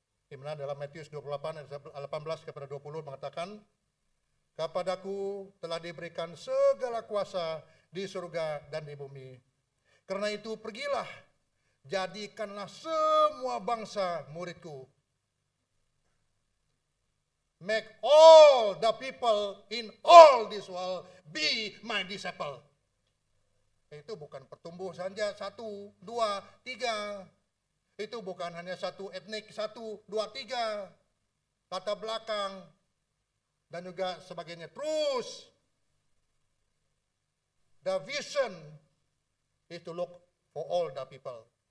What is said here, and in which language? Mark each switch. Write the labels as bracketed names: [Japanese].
[Indonesian] Di mana dalam Matius 28 ayat 18 kepada 20 mengatakan, kepadaku telah diberikan segala kuasa di surga dan di bumi. Karena itu pergilah, jadikanlah semua bangsa muridku. [English] Make all the people in all this world be my disciple. [Indonesian] Itu bukan pertumbuh saja 1, 2, 3. Itu bukan hanya satu etnik, 1, 2, 3, latar belakang, dan juga sebagainya. Terus, [English] the vision is to look for all the people.